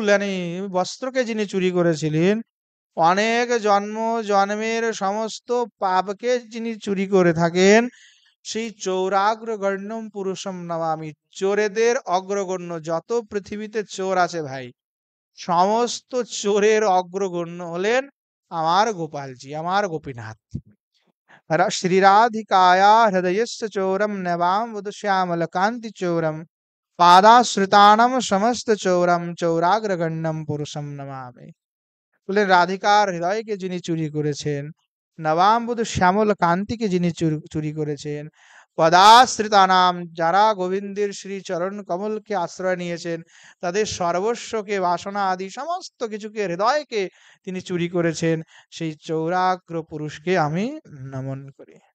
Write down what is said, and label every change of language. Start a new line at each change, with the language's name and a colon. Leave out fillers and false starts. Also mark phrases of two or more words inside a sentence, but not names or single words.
Bangla: মানে বস্ত্রকে যিনি চুরি করেছিলেন, অনেক জন্ম জন্মের সমস্ত পাপকে যিনি চুরি করে থাকেন, সেই
Sanskrit: চৌরাগ্রগণ্যম পুরুষম নমামি,
Bangla: চোরেদের অগ্রগণ্য যত পৃথিবীতে চোর আছে ভাই, সমস্ত চোরের অগ্রগণ্য হলেন আমার গোপালজি, আমার গোপীনাথ।
Sanskrit: श्रीराधिकाया हृदयस्य चोरम नवाम श्यामल कांति चोरम पादाश्रितानम समस्त चोरम चौराग्रगण्यम पुरुषम नमामि।
Bangla: বলে রাধিকার হৃদয়কে যিনি চুরি করেছেন, নবাম্বুদ শ্যামল কান্তিকে যিনি চুরি করেছেন, পদাশ্রিতানাম যারা গোবিন্দের শ্রী চরণ কমলকে আশ্রয় নিয়েছেন, তাদের সর্বস্বকে বাসনা আদি সমস্ত কিছুকে হৃদয়কে তিনি চুরি করেছেন, সেই চৌরাগ্র পুরুষকে আমি নমন করি।